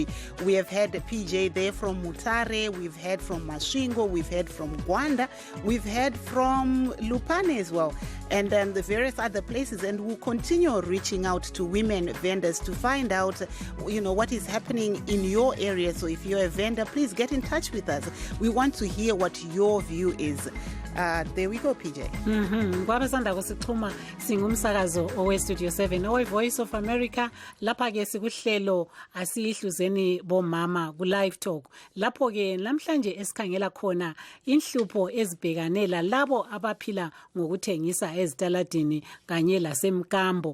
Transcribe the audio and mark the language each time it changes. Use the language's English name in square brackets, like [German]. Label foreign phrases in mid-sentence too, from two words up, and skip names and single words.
[English] We have had PJ there from Mutare, we've heard from Masvingo, we've heard from Gwanda, we've heard from Lupane as well, and the various other places, and we'll continue reaching out to women vendors to find out, what is happening in your area. So if you're a vendor, please get in touch with us. We want to hear what your view is. There we go, PJ. [North Ndebele] Kwabasanda kusixhuma singumsakazo owe Studio 7 owe Voice of America. Lapha ke sikuhlelo asihluzeni bomama ku LiveTalk. Lapho ke namhlanje esikhangela khona inhlupho ezibhekanela labo abaphila ngokuthengisa ezitaladini kanye lasemkambo.